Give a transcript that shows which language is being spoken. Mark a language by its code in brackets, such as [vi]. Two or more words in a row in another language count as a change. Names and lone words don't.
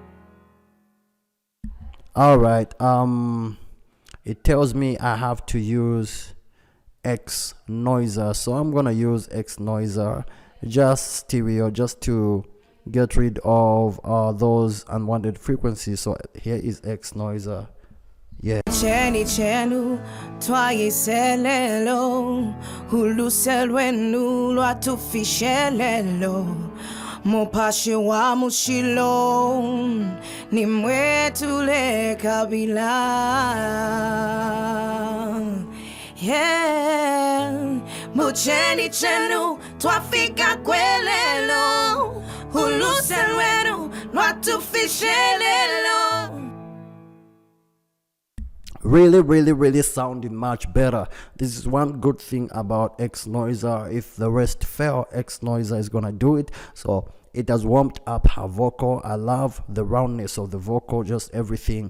[en] All right, it tells me I have to use X noiser, so I'm gonna use X noiser, just stereo, just to get rid of those unwanted frequencies. So here is X noiser. Yeah. [bem] Cheni chenu twayiselelo uluselwenu lwatufishelelo mupashi wa mushilo nimwetule kabila. Yeah, mucheni chenu twafika kwelelo uluselwenu lwatufishelelo. [en] Really sounding much better. This is one good thing about X noiser. If the rest fail, X noiser is gonna do it. So it has warmed up her vocal. I love the roundness of the vocal, just everything.